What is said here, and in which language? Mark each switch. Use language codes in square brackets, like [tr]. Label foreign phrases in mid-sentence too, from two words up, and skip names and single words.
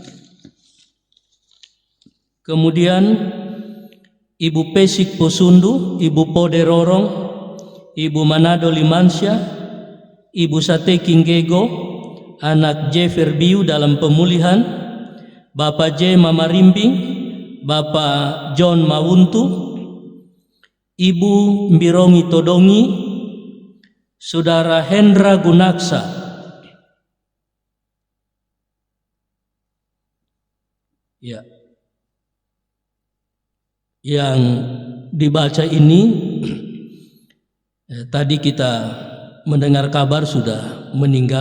[id] Kemudian Ibu Pesik Posundu, Ibu Pode Rorong, Ibu Manado Limansyah, Ibu Sate Kinggego, anak J. Ferbiu dalam pemulihan, Bapak J. Mamarimbing, Bapak John Mawuntu, Ibu Mbirongi Todongi, Saudara Hendra Gunaksa, ya, yang dibaca ini tadi kita mendengar kabar sudah meninggal.